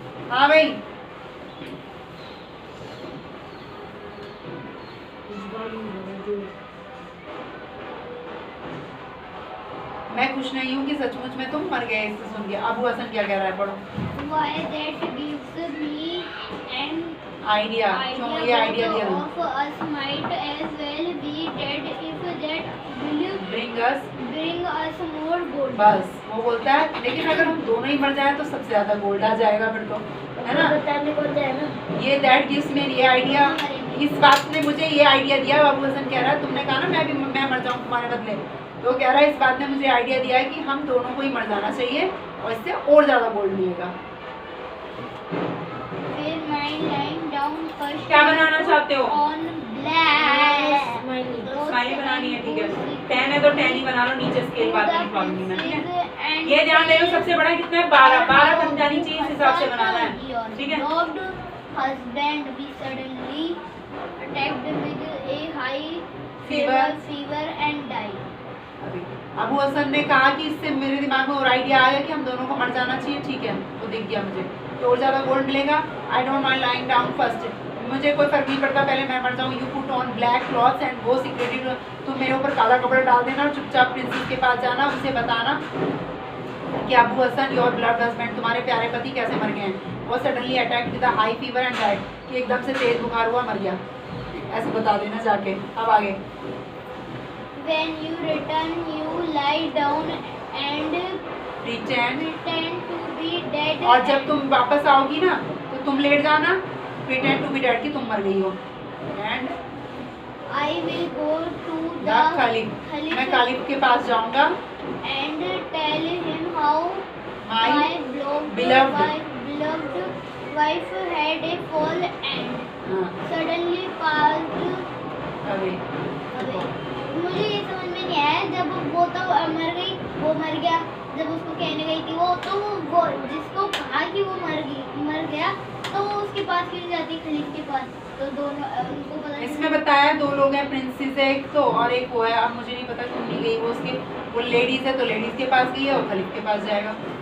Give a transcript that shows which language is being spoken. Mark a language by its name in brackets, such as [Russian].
[Hindi] हाँ भाई मैं खुश नहीं हूँ कि सचमुच में तुम मर गए इससे सुन के। अबू हसन क्या कह रहा है, पढ़ो। [English] why that gives me an [Hindi] idea, क्यों ये आइडिया दिया [English] of us might as well be dead if that will bring us bring us more gold। [Hindi] बस वो बोलता है लेकिन अगर हम दोनों ही मर जाए तो सबसे ज्यादा गोल्ड आ जाएगा फिर तो, है ना। बताने को जाए ना, ये [English] that gives me [Hindi] ये आइडिया, इस बात ने मुझे ये आइडिया दिया। अबू हसन कह रहा है तुमने कहा ना मैं मर जाऊँ तुम्हारे बदले, तो कह रहा है इस बात ने मुझे आइडिया दिया है कि हम दोनों को ही मर जाना चाहिए और इससे और ज्यादा गोल्ड मिलेगा। [English] फिर my lying down first [Hindi] क्या बनाना चाहते हो? [English] on black [Hindi] स्माइली बनानी है, ठीक है। 10 है तो 10 ही बना लो, नीचे स्केल बाद में लिखवाऊंगी मैं, ठीक है। ये ध्यान दे लो सबसे बड़ा कितना है, 12 बन जानी चाहिए, इस हिसाब से बनाना है, ठीक है। [English] husband be suddenly attacked with a high Fever and died। [Hindi] Abu Hasan ने कहा कि इससे मेरे दिमाग में और आइडिया आया कि हम दोनों को मर जाना चाहिए, ठीक है, वो दिख गया मुझे तो और ज़्यादा गोल्ड मिलेगा। [English] I don't mind lying down first, [Hindi] मुझे कोई फर्क नहीं पड़ता पहले मैं मर जाऊँ। [English] you put on black clothes and go secretly, [Hindi] तुम मेरे ऊपर काला कपड़ा डाल देना और चुपचाप प्रिंसेस के पास जाना, उसे बताना कि Abu Hasan [English] your blood husband, [Hindi] तुम्हारे प्यारे पति कैसे मर गए हैं। वो [English] suddenly attack with a high fever and died, [Hindi] कि एकदम से तेज बुखार हुआ मर गया, ऐसे बता देना जाके। अब आगे [English] when you return you lie down and pretend to be dead। [Hindi] और जब तुम वापस आओगी ना तो तुम लेट जाना, [English] pretend to be dead [Hindi] कि तुम मर गई हो। [English] and I will go to [Hindi] the Khalif, मैं कालिफ के पास जाऊंगा [English] and tell him how my beloved wife had a fall and suddenly passed away। [Hindi] मुझे ये समझ में नहीं आया, जब वो तो मर गई, वो मर गया, जब उसको कहने गई थी वो जिसको कहा कि वो मर गया तो वो उसके पास क्यों जाती, खलीफ के पास, तो दोनों उनको पता नहीं। इसमें बताया दो लोग हैं, प्रिंसेस है एक तो और एक वो है, अब मुझे नहीं पता क्यों नहीं गई वो, उसके वो लेडीज है तो लेडीज के पास गई है और खलीफ के पास जाएगा।